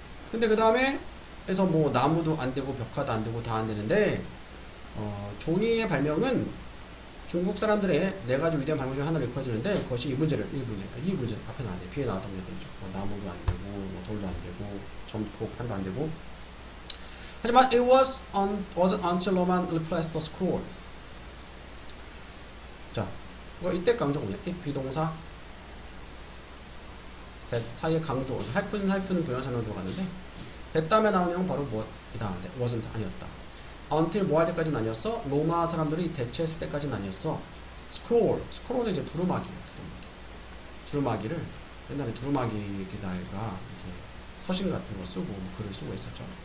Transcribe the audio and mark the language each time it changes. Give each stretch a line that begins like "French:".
Korean: 근데 그 다음에 해서 뭐 나무도 안 되고 벽화도 안 되고 다 안 되는데 종이의 발명은 중국 사람들의 네 가지 위대한 발명 중 하나를 일컬어주는데 그것이 이 문제 앞에 나왔는데 뒤에 나왔던 문제들이죠. 나무도 안 되고 뭐 돌도 안 되고 점토판도 안 되고.
English: 하지만 it wasn't until Roman replaced the scroll.
Korean: 자, 이때 강조군요. if 비동사 that 사이에 강조 할픈 부연상으로 들어갔는데 that 다음에 나오는 내용은 바로 뭐이다. wasn't 아니었다. until 뭐 할 때까지는 아니었어. 로마 사람들이 대체했을 때까지는 아니었어. scroll은 이제 두루마기예요. 두루마기를 옛날에 두루마기에다가 이렇게 서신 같은 거 쓰고 글을 쓰고 있었죠.